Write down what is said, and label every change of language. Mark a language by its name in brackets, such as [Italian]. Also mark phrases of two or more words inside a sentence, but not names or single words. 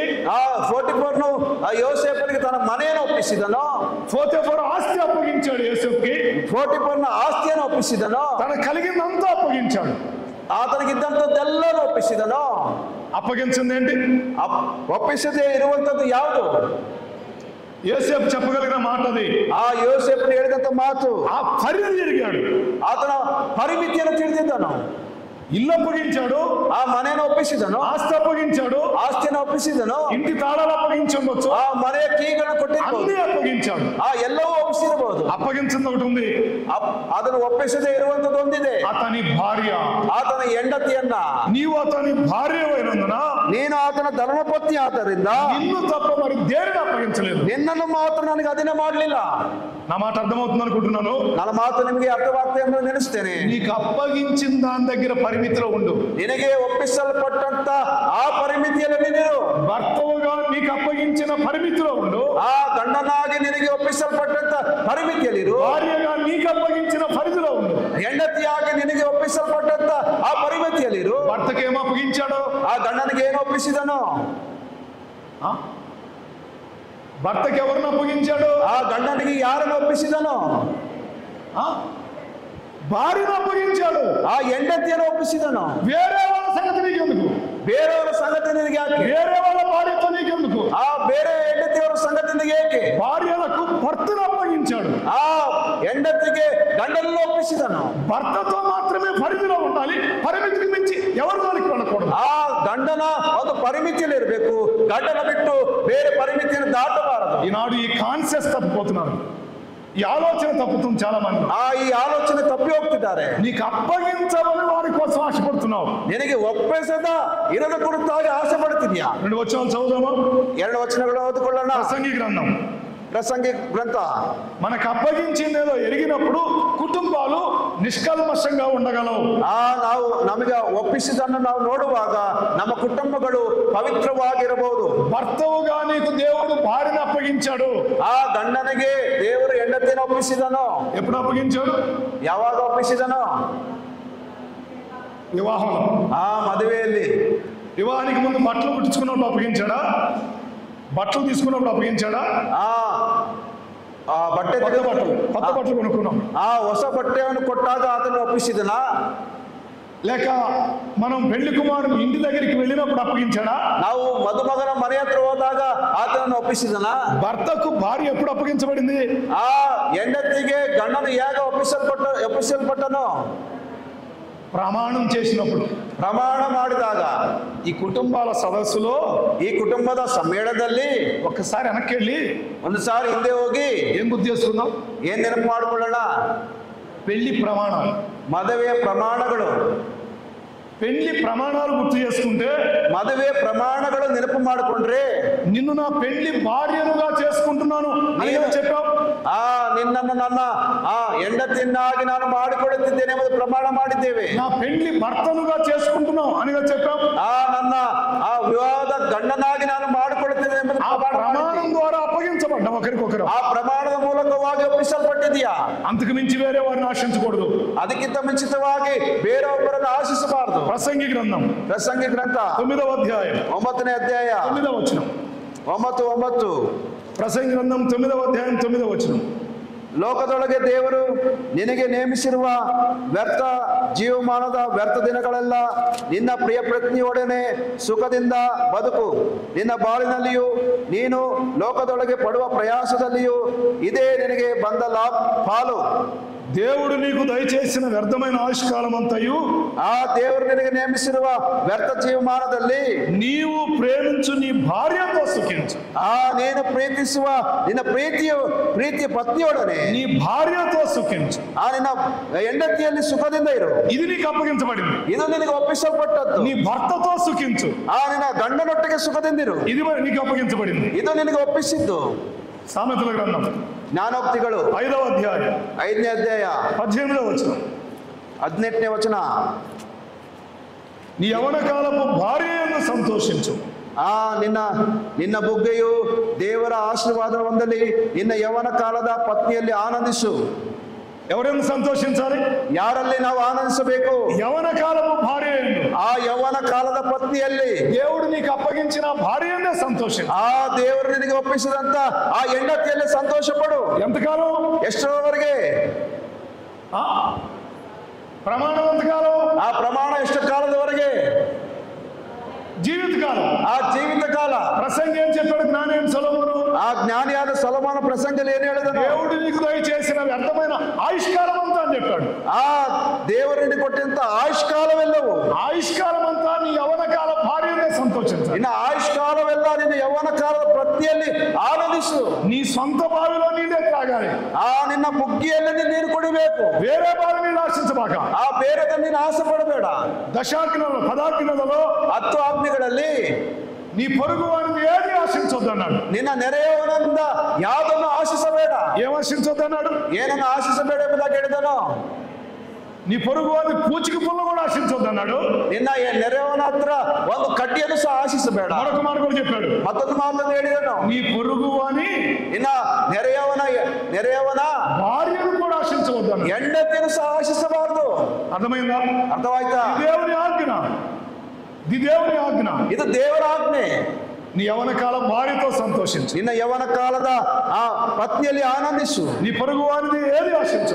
[Kannada] ಪೋಟಿಫರನು ಯೋಸೇಫನಿಗೆ ತನ್ನ ಮನೆಯನ್ನು ಒಪ್ಪಿಸಿದನು. [Telugu] పోతిఫరు ఆస్తి అప్పగించాడు యోసేపుకి. [Kannada] ಪೋಟಿಫರನ ಆಸ್ತಿಯನ್ನು ಒಪ್ಪಿಸಿದನು. [Telugu] తన కలిగిందంతా అప్పగించాడు. [Kannada] ಆತನಿಗಿದ್ದಂಥದ್ದೆಲ್ಲರೂ ಒಪ್ಪಿಸಿದನು. [Telugu] అప్పగించింది ఏంటి? [Kannada] ಒಪ್ಪಿಸದೇ ಇರುವಂತದ್ದು ಯಾವುದು? [Telugu] యోసేపు చెప్పగలిగిన మాట అది. [Kannada] ಯೋಸೇಫನು ಹೇಳಿದಂತ ಮಾತು, [Telugu] ఆ పరిధి ఎరిగాడు. [Kannada] ಆತನ ಪರಿಮಿತಿಯನ್ನು ತಿಳಿದಿದ್ದನು. [Telugu] ఇల్లు అప్పగించాడు, [Kannada] ಆ ಮನೆಯನ್ನು ಒಪ್ಪಿಸಿದನು. [Telugu] ఆస్తి అప్పగించాడు, [Kannada] ಆಸ್ತಿಯನ್ನು ಒಪ್ಪಿಸಿದನು. [Telugu] ఇంటి తాళాలు అప్పగించవచ్చు, [Kannada] ಆ ಮನೆಯ ಕೀಗಳನ್ನು ಕೊಟ್ಟಿರಬಹುದು, [Telugu] అన్ని అప్పగించాడు. [Kannada] ಎಲ್ಲವೂ ಒಪ್ಪಿಸಿರಬಹುದು. [Telugu] అప్పగించింది ఒకటి ఉంది, [Kannada] ಅದನ್ನು ಒಪ್ಪಿಸದೇ ಇರುವಂತದ್ದು ಒಂದಿದೆ, [Telugu] అతని భార్య. [Kannada] ಆತನ ಹೆಂಡತಿಯನ್ನ. [Telugu] నీవు అతని భార్యమైనందున, [Kannada] ನೀನು ಆತನ ಧರ್ಮಪತ್ನಿ ಆದ್ದರಿಂದ [Telugu] నిన్ను తప్ప మరి దేనిని అప్పగించలేదు. [Kannada] ನಿನ್ನನ್ನು ಮಾತ್ರ ನನಗೆ ಅಧೀನ ಮಾಡಲಿಲ್ಲ. [Telugu] నా మాట అర్థమవుతుంది అనుకుంటున్నాను. [Kannada] ನನ್ನ ಮಾತು ನಿಮಗೆ ಅರ್ಥವಾಗ್ತದೆ ಎಂದು ನೆನೆಸ್ತೇನೆ. [Telugu] నీకు అప్పగించిన దాని దగ్గర పరిమితిలో ఉండు. [Kannada] ನಿನಗೆ ಒಪ್ಪಿಸಲ್ಪಟ್ಟಂತ ಆ ಪರಿಮಿತಿಯಲ್ಲಿ ನೀನಿರು. [Telugu] భర్తవుగా నీకు అప్పగించిన పరిమితిలో ఉండు. [Kannada] ಆ ಗಂಡನಾಗಿ ನಿನಗೆ ಒಪ್ಪಿಸಲ್ಪಟ್ಟಂತ ಪರಿಮಿತಿಯಲ್ಲಿರು. [Telugu] భార్యగా నీకు అప్పగించిన పరిధిలో ఉండు. [Kannada] ಹೆಂಡತಿಯಾಗಿ ನಿನಗೆ ಒಪ್ಪಿಸಲ್ಪಟ್ಟಂತ ಆ ಪರಿಮಿತಿಯಲ್ಲಿರು. [Telugu] భర్తకి ఏం అప్పగించాడు? [Kannada] ಆ ಗಂಡನಿಗೆ ಏನು ಒಪ್ಪಿಸಿದನು? [Telugu] భర్తకి ఎవరిని అప్పగించాడు? [Kannada] ಆ ಗಂಡನಿಗೆ ಯಾರನ್ನು ಒಪ್ಪಿಸಿದನು? [Telugu] భార్యను అప్పగించాడు, [Kannada] ಆ ಹೆಂಡತಿಯನ್ನು ಒಪ್ಪಿಸಿದನು. [Telugu] వేరే వాళ్ళ సంగతి నీకెందుకు, [Kannada] ಬೇರೆಯವರ ಸಂಗತಿ ನಿನಗೆ ಯಾಕೆ? [Telugu] వేరే వాళ్ళ భార్యతో నీకెందుకు, [Kannada] ಆ ಬೇರೆ ಹೆಂಡತಿಯವರ ಸಂಗತಿ ನಿನಗೆ ಏಕೆ? [Telugu] భార్యలకు భర్తను అప్పగించాడు, [Kannada] ಆ ಹೆಂಡತಿಗೆ ಗಂಡನನ್ನು ಒಪ್ಪಿಸಿದನು. [Telugu] భర్తతో మాత్రమే పరిధిలో ఉండాలి, పరిమితికి మించి ఎవరి జోలికి వెళ్ళకూడదు. [Kannada] ಆ ಗಂಡನ ಒಂದು ಪರಿಮಿತಿಯಲ್ಲಿ ಇರಬೇಕು, ಗಂಡನ ಬಿಟ್ಟು ಬೇರೆ ಪರಿಮಿತಿಯನ್ನು ದಾಟಬಾರದು. [Telugu] ఈనాడు ఈ కాన్సెప్ట్ తప్పిపోతున్నారు, ఈ ఆలోచన తప్పుతుంది చాలా మంది. [Kannada] ಈ ಆಲೋಚನೆ ತಪ್ಪಿ ಹೋಗ್ತಿದ್ದಾರೆ. [Telugu] నీకు అప్పగించమని వారి కోసం ఆశపడుతున్నావు, [Kannada] ನಿನಗೆ ಒಪ್ಪಿಸದ ಇರದ ಕುರಿತಾಗಿ ಆಸೆ ಪಡ್ತಿದ್ಯಾ? [Telugu] 2 వచనాలు చదువుదామా? [Kannada] 2 ವಚನಗಳು ಓದಿಕೊಳ್ಳೋಣ. [Telugu] ప్రసంగి గ్రంథం. [Kannada] ಪ್ರಸಂಗಿ ಗ್ರಂಥ. [Telugu] మనకు అప్పగించిందేదో ఎరిగినప్పుడు కుటుంబాలు నిష్కల్మషంగా ఉండగలవు. [Kannada] ನಾವು ನಮಗೆ ಒಪ್ಪಿಸಿದನ್ನು ನಾವು ನೋಡುವಾಗ ನಮ್ಮ ಕುಟುಂಬಗಳು ಪವಿತ್ರವಾಗಿರಬಹುದು. [Telugu] భర్తవుగా నీకు దేవుడు భార్యను అప్పగించాడు. [Kannada] ಆ ಗಂಡನಿಗೆ ದೇವರು ಹೆಂಡತಿಯನ್ನು ಒಪ್ಪಿಸಿದನು. [Telugu] ఎప్పుడు అప్పగించాడు? [Kannada] ಯಾವಾಗ ಒಪ್ಪಿಸಿದನು? [Telugu] వివాహంలో. [Kannada] ಆ ಮದುವೆಯಲ್ಲಿ. [Telugu] వివాహానికి ముందు బట్టలు కుట్టించుకున్నప్పుడు అప్పగించాడా? బట్టలు తీసుకున్నప్పుడు అప్పగించాడా? [Kannada] ಬಟ್ಟೆ [Telugu] కొత్త బట్టలు కొనుక్కున్నాం, [Kannada] ಹೊಸ ಬಟ್ಟೆಯನ್ನು ಕೊಟ್ಟಾಗ ಆತನು ಒಪ್ಪಿಸಿದನ? [Telugu] లేక మనం పెళ్లి కుమారుడు ఇంటి దగ్గరికి వెళ్ళినప్పుడు అప్పగించాడా? [Kannada] ನಾವು ಮದುಮಗನ ಮನೆ ಹತ್ರ ಹೋದಾಗ ಆತನನ್ನು ಒಪ್ಪಿಸಿದನ? [Telugu] భర్తకు భార్య ఎప్పుడు అప్పగించబడింది? [Kannada] ಆ ಹೆಂಡತಿಗೆ ಗಂಡನು ಹೇಗ ಒಪ್ಪಿಸಲ್ಪಟ್ಟನು? [Telugu] ప్రమాణం చేసినప్పుడు. [Kannada] ಪ್ರಮಾಣ ಮಾಡಿದಾಗ. [Telugu] ఈ కుటుంబాల సదస్సులో, [Kannada] ಈ ಕುಟುಂಬದ ಸಮ್ಮೇಳನದಲ್ಲಿ [Telugu] ఒక్కసారి వెనక్కి వెళ్ళి [Kannada] ಒಂದು ಸಾರಿ ಹಿಂದೆ ಹೋಗಿ [Telugu] ఏం గుర్తు చేసుకుందాం? [Kannada] ಏನ್ ನೆನಪು ಮಾಡಿಕೊಳ್ಳೋಣ? [Telugu] పెళ్లి ప్రమాణాలు, [Kannada] ಮದುವೆ ಪ್ರಮಾಣಗಳು. [Telugu] పెళ్లి ప్రమాణాలు గుర్తు చేసుకుంటే, [Kannada] ಮದುವೆ ಪ್ರಮಾಣಗಳು ನೆನಪು ಮಾಡಿಕೊಂಡ್ರೆ, [Telugu] నిన్ను నా పెళ్లి భార్యనుగా చేసుకుంటున్నాను అని చెప్పావు. [Kannada] ನಿನ್ನನ್ನು ನನ್ನ ಹೆಂಡತಿಯನ್ನಾಗಿ ನಾನು ಮಾಡಿಕೊಳ್ಳುತ್ತಿದ್ದೇನೆ ಎಂಬುದು ಪ್ರಮಾಣ ಮಾಡಿದ್ದೇವೆ. [Telugu] నా పెళ్లి భర్తనుగా చేసుకుంటున్నావు అని చెప్పావు. [Kannada] ನನ್ನ ವಿವಾಹದ ಗಂಡನಾಗಿ ನಾನು ಮಾಡಿಕೊಳ್ಳುತ್ತಿದ್ದೇನೆ ಎಂಬುದು [Telugu] ప్రమాణం ద్వారా అప్పగించబడ్డా ఒకరికొకరు. [Kannada] ಆ ಪ್ರಮಾಣದ ಮೂಲಕವಾಗಿ ಒಪ್ಪಿಸಲ್ಪಟ್ಟಿದೆಯಾ? [Telugu] అంతకు మించి వేరే వారిని ఆశించకూడదు, [Kannada] ಅದಕ್ಕಿಂತ ಮುಂಚಿತವಾಗಿ ಬೇರೆಯೊಬ್ಬರನ್ನು ಆಶಿಸಬಾರದು. [Telugu] ప్రసంగి గ్రంథం. [Kannada] ಪ್ರಸಂಗಿ ಗ್ರಂಥ [Telugu] 9వ అధ్యాయం [Kannada] 9ನೇ ಅಧ್ಯಾಯ [Telugu] 9వ వచనం. 9:9. ప్రసంగి గ్రంథం 9వ అధ్యాయం 9వ వచనం. [Kannada] ಲೋಕದೊಳಗೆ ದೇವರು ನಿನಗೆ ನೇಮಿಸಿರುವ ವ್ಯರ್ಥ ಜೀವಮಾನದ ವ್ಯರ್ಥ ದಿನಗಳೆಲ್ಲ ನಿನ್ನ ಪ್ರಿಯ ಪತ್ನಿಯೊಡನೆ ಸುಖದಿಂದ ಬದುಕು. ನಿನ್ನ ಬಾಳಿನಲ್ಲಿಯೂ ನೀನು ಲೋಕದೊಳಗೆ ಪಡುವ ಪ್ರಯಾಸದಲ್ಲಿಯೂ ಇದೇ ನಿನಗೆ ಬಂದ ಪಾಲು. [Telugu] దేవుడు నీకు దయచేసిన వ్యర్థమైన ఆయుష్కాలం అంతయు, [Kannada] ಆ ದೇವರು ನಿನಗೆ ನೇಮಿಸಿರುವ ವ್ಯರ್ಥ ಜೀವಮಾನದಲ್ಲಿ [Telugu] నీవు ప్రేమించు నీ భార్యతో సుఖించు. [Kannada] ನೀನು ಪ್ರೀತಿಸುವ ನಿನ್ನ ಪ್ರೀತಿಯ ಪತ್ನಿಯೊಡನೆ [Telugu] నీ భార్యతో సుఖించు. [Kannada] ನಿನ್ನ ಹೆಂಡತಿಯಲ್ಲಿ ಸುಖದಿಂದ ಇರು. [Telugu] ఇది నీకు అప్పగించబడింది. [Kannada] ಇದು ನಿನಗೆ ಒಪ್ಪಿಸಲ್ಪಟ್ಟದ್ದು. [Telugu] నీ భర్తతో సుఖించు. [Kannada] ನಿನ್ನ ಗಂಡನೊಟ್ಟಿಗೆ ಸುಖದಿಂದಿರು. [Telugu] ఇది నీకు అప్పగించబడింది. [Kannada] ಇದು ನಿನಗೆ ಒಪ್ಪಿಸಿದ್ದು. [Telugu] సామెతల గ్రంథం [Kannada] ಜ್ಞಾನೋಕ್ತಿಗಳು [Telugu] 5వ అధ్యాయం [Kannada] 5ನೇ ಅಧ್ಯಾಯ [Telugu] 18వ వచనం. [Kannada] 18ನೇ ವಚನ. [Telugu] నీ యవన కాలపు భార్యను సంతోషించు. [Kannada] ನಿನ್ನ ಬುಗ್ಗೆಯು ದೇವರ ಆಶೀರ್ವಾದ ಹೊಂದಲಿ. ನಿನ್ನ ಯೌವನ ಕಾಲದ ಪತ್ನಿಯಲ್ಲಿ ಆನಂದಿಸು. [Telugu] ఎవరెందు సంతోషించాలి? [Kannada] ಯಾರಲ್ಲಿ ನಾವು ಆನಂದಿಸಬೇಕು? [Telugu] యవన కాలపు భార్య, [Kannada] ಆ ಯೌವನ ಕಾಲದ ಪತ್ನಿಯಲ್ಲಿ [Telugu] దేవుడు నీకు అప్పగించిన భార్యనే సంతోషించు. [Kannada] ದೇವರು ನಿನಗೆ ಒಪ್ಪಿಸಿದಂತ ಆ ಹೆಂಡತಿಯಲ್ಲಿ ಸಂತೋಷ ಪಡು. [Telugu] ఎంతకాలం? [Kannada] ಎಷ್ಟರವರೆಗೆ? [Telugu] ప్రమాణం ఎంతకాలం? [Kannada] ಆ ಪ್ರಮಾಣ ಎಷ್ಟು ಕಾಲದವರೆಗೆ? [Telugu] జీవితకాలం. [Kannada] ಆ ಜೀವಿತ ಕಾಲ. [Telugu] ప్రసంగి ఏం చెప్పాడు? జ్ఞాని సొలొమోను. [Kannada] ಆ ಜ್ಞಾನಿಯಾದ ಸೊಲೊಮೋನ ಪ್ರಸಂಗದಲ್ಲಿ ಏನು ಹೇಳಿದನು? [Telugu] దేవుడు నీకు దయచేసిన వ్యర్థమైన ఆయుష్కాలం అంతా అని చెప్పాడు. [Kannada] ದೇವರು ನಿನಗೆ ಕೊಟ್ಟಂತ ಆಯುಷ್ಕಾಲವೆಲ್ಲವೂ, [Telugu] ಆಯುಷ್ಕಾలం అంతా నీ యవన కాల భార్యనే సంతోషించాలి. [Kannada] ನಿನ್ನ ಆಯುಷ್ಕಾಲವೆಲ್ಲ ನಿನ್ನ ಯೌವನ ಕಾಲದ ಪತ್ನಿಯಲ್ಲಿ ಆನಂದಿಸು. [Telugu] నీ సొంత బావిలో నీళ్ళే త్రాగాలి. [Kannada] ನಿನ್ನ ಬುಗ್ಗಿಯಲ್ಲಿ ನೀರು ಕುಡಿಬೇಕು. [Telugu] వేరే బావి నీళ్ళు ఆశించబాక. [Kannada] ಬೇರೆದ ನೀನು ಆಸೆ ಪಡಬೇಡ. [Telugu] దశాజ్ఞలలో 10 ఆజ్ఞలలో [Kannada] 10 ಆಜ್ಞೆಗಳಲ್ಲಿ [Telugu] నీ పొరుగు వారిని ఏది ఆశించొద్దన్నాడు. [Kannada] ನಿನ್ನ ನೆರೆಯವನಿಂದ ಯಾವುದನ್ನು ಆಶಿಸಬೇಡ. [Telugu] ఏం ఆశించొద్దన్నాడు? [Kannada] ಏನನ್ನು ಆಶಿಸಬೇಡ ಎಂಬುದಾಗಿ ಹೇಳಿದನು. [Telugu] నీ పొరుగు వారిని పూచికి పుల్ల కూడా ఆశించొద్దన్నాడు. [Kannada] ನಿನ್ನ ನೆರೆಯವನ ಹತ್ರ ಒಂದು ಕಡ್ಡಿಯನ್ನು ಸಹ ಆಶಿಸಬೇಡ. [Telugu] మరొక మాట కూడా చెప్పాడు. [Kannada] ಮತ್ತೊಂದು ಮಾತನ್ನು ಹೇಳಿದನು. [Telugu] నీ పొరుగు వాని [Kannada] ನಿನ್ನ ನೆರೆಯವನ [Telugu] భార్యను కూడా ఆశించవద్దన్నాడు. [Kannada] ಹೆಂಡತಿಯನ್ನು ಸಹ ಆಶಿಸಬಾರದು. [Telugu] అర్థమైందా? [Kannada] ಅರ್ಥವಾಯ್ತಾ? [Telugu] దేవుని ఆజ్ఞ, ఇది దేవుని ఆజ్ఞ. [Kannada] ಇದು ದೇವರ ಆಜ್ಞೆ. [Telugu] నీ యవన కాల భార్యతో సంతోషించు. [Kannada] ನಿನ್ನ ಯೌವನ ಕಾಲದ ಆ ಪತ್ನಿಯಲ್ಲಿ ಆನಂದಿಸು. [Telugu] నీ పొరుగు వారిని ఏది ఆశించు.